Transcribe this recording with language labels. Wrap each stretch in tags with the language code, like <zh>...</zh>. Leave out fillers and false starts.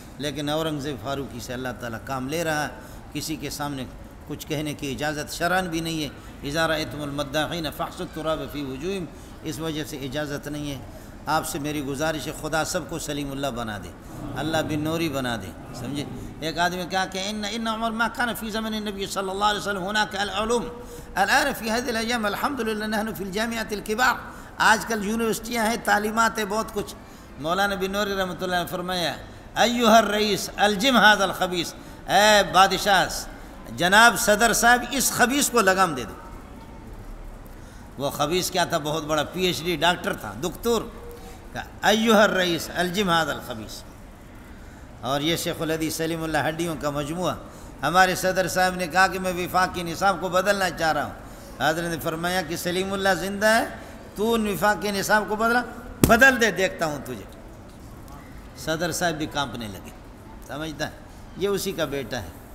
<ur>لیکن اورنگزیب فاروقی سے اللہ تعالیٰ کام لے رہا ہے. کسی کے سامنے کچھ کہنے کی اجازت شرعاً بھی نہیں ہے.</ur> <ar>اذا رأیتم المداحین فاحصوا التراب فی وجوہہم،</ar> <ur>اس وجہ سے اجازت نہیں ہے. آپ سے میری گزارش ہے خدا سب کو سلیم اللہ بنا دے، اللہ بن نوری بنا دے. سمجھے؟ ایک آدمی کہا کہ</ur> <ar>ان عمر ما كان في زمن النبي صلی اللہ علیہ وسلم هناك العلوم الان في هذه الايام الحمد لله نحن في الجامعات الكبار.</ar> <ur>آج کل یونیورسٹیاں ہیں، تعلیمات ہے، بہت کچھ. مولانا بن نوری رحمۃ اللہ نے فرمایا</ur> <ar>ایھا الرئیس الجم هذا الخبیث،</ar> <ur>اے بادشاہ جناب صدر صاحب اس خبیث کو لگام دے دو. وہ خبیث کیا تھا؟ بہت بڑا پی ایچ ڈی ڈاکٹر تھا، دکتور.</ur> <ar>ایھا الرئیس الجم هذا الخبیث.</ar> <ur>اور یہ شیخ الحدیث سلیم اللہ ہڈیوں کا مجموعہ. ہمارے صدر صاحب نے کہا کہ میں وفاقی نصاب کو بدلنا چاہ رہا ہوں. حضرت نے فرمایا کہ سلیم اللہ زندہ ہے، تو وفاقی نصاب کو بدل دے، دیکھتا ہوں تجھے. صدر صاحب بھی کانپنے لگے. سمجھتا ہے؟ یہ اسی کا بیٹا ہے.</ur>